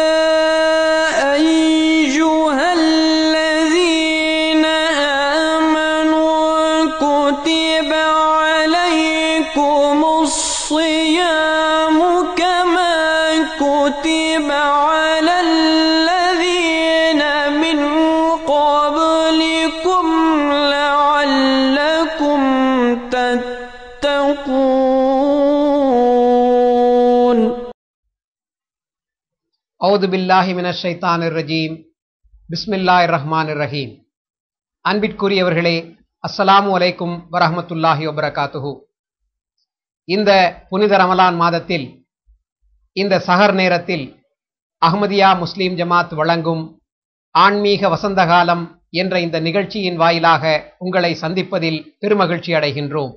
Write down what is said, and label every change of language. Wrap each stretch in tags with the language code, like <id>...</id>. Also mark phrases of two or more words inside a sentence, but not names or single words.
<ar>أيها الذين آمنوا كتب عليكم الصيام كما كتب على الذين من قبلكم لعلكم تتقون. أعوذ بالله من الشيطان الرجيم. بسم الله الرحمن الرحيم. அன்பிற்குரியவர்களே, السلام عليكم ورحمة الله وبركاته.</ar> <ta>இந்த புனித ரமலான் மாதத்தில் இந்த சஹர் நேரத்தில் அஹ்மதியா முஸ்லிம் ஜமாத் வழங்கும் ஆன்மீக வசந்தகாலம் என்ற இந்த நிகழ்ச்சியின் வாயிலாக உங்களை சந்திப்பதில் பெருமகிழ்ச்சி அடைகின்றோம்.</ta>